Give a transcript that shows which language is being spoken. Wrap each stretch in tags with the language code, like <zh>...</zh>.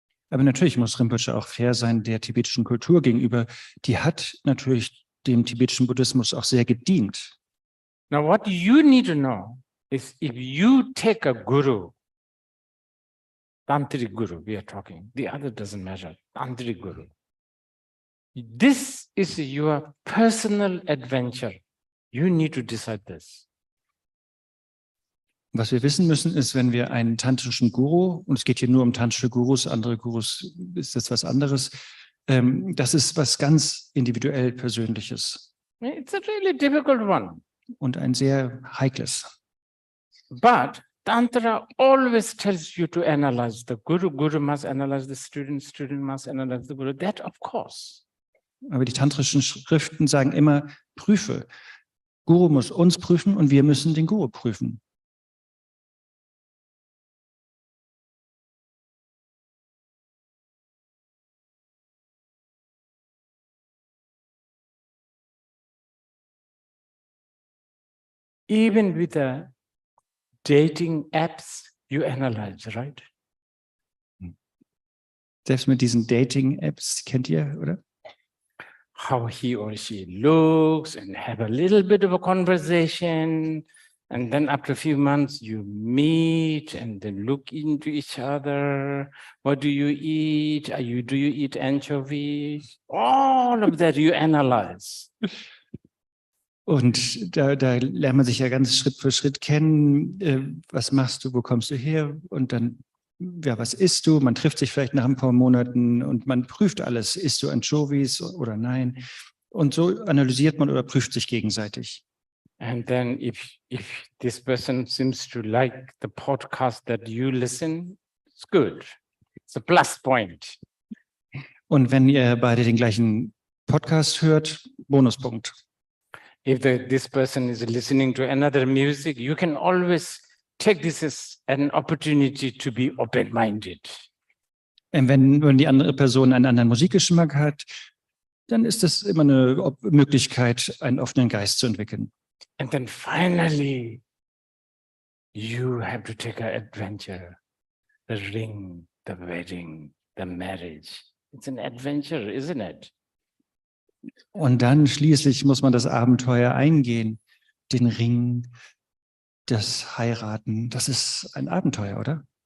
<de>Aber natürlich muss Rinpoche auch fair sein der tibetischen Kultur gegenüber. Die hat natürlich dem tibetischen Buddhismus auch sehr gedient.</de> <en>Now, what you need to know is if you take a guru, Tantric guru, we are talking, the other doesn't matter, Tantric guru. This is your personal adventure. You need to decide this.</en> <de>Was wir wissen müssen, ist, wenn wir einen tantrischen Guru, und es geht hier nur um tantrische Gurus, andere Gurus ist jetzt was anderes, das ist was ganz individuell Persönliches.</de> <en>It's a really difficult one.</en> <de>Und ein sehr heikles.</de> <en>But Tantra always tells you to analyze the guru. Guru must analyze the student. Student must analyze the guru. That, of course.</en> <de>Aber die tantrischen Schriften sagen immer, prüfe. Guru muss uns prüfen und wir müssen den Guru prüfen.</de> <en>Even with the dating apps, you analyze, right?</en> <de>Selbst mit diesen Dating-Apps, kennt ihr, oder?</de> <en>How he or she looks and have a little bit of a conversation. And then after a few months, you meet and then look into each other. What do you eat? Do you eat anchovies? All of that you analyze.</en> <de>Und da lernt man sich ja ganz Schritt für Schritt kennen. Was machst du, wo kommst du her? Und dann, ja, was isst du? Man trifft sich vielleicht nach ein paar Monaten und man prüft alles. Isst du Anchovies oder nein? Und so analysiert man oder prüft sich gegenseitig.</de> <en>And then if this person seems to like the podcast that you listen, it's good. It's a plus point.</en> <de>Und wenn ihr beide den gleichen Podcast hört, Bonuspunkt.</de> <en>If this person is listening to another music, you can always take this as an opportunity to be open-minded.</en> <de>Wenn die andere Person einen anderen Musikgeschmack hat, dann ist das immer eine Möglichkeit, einen offenen Geist zu entwickeln.</de> <en>And then finally, you have to take an adventure. The ring, the wedding, the marriage. It's an adventure, isn't it?</en> <de>Und dann schließlich muss man das Abenteuer eingehen. Den Ring, das Heiraten, das ist ein Abenteuer, oder?</de>